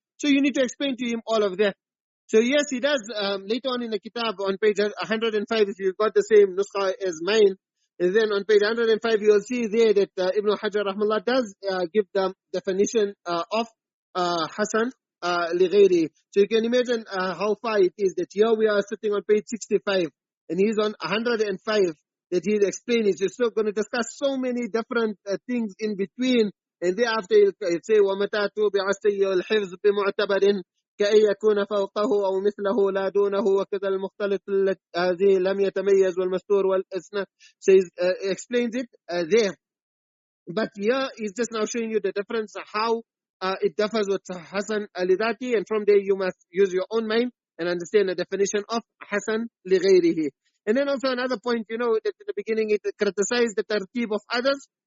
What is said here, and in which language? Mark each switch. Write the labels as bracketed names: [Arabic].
[English] So you need to explain to him all of that. So yes, he does later on in the kitab on page 105, if you've got the same nuskha as mine, and then on page 105 you will see there that Ibn Hajar rahmallah does give the definition of Hasan li-Ghayrihi. So you can imagine how far it is that here we are sitting on page 65 and he's on 105. that he's explaining. He's so going to discuss so many different things in between, and thereafter he'll say [Arabic] وَمَتَى تُوبِعَ السَّيِّئُ الْحِفْظُ بِمُعْتَبَرٍ كأن يكون فوقه أو مثله لا دونه وكذا المختلط الذي لم يتميز والمستور والإسناد. [English] So he explains it there. But here he's just now showing you the difference, how it differs with Hasan al-Dhātihī, and from there you must use your own mind and understand the definition of Hasan li-ghayrihi. And then also another point, that in the beginning it criticized the tartib of others.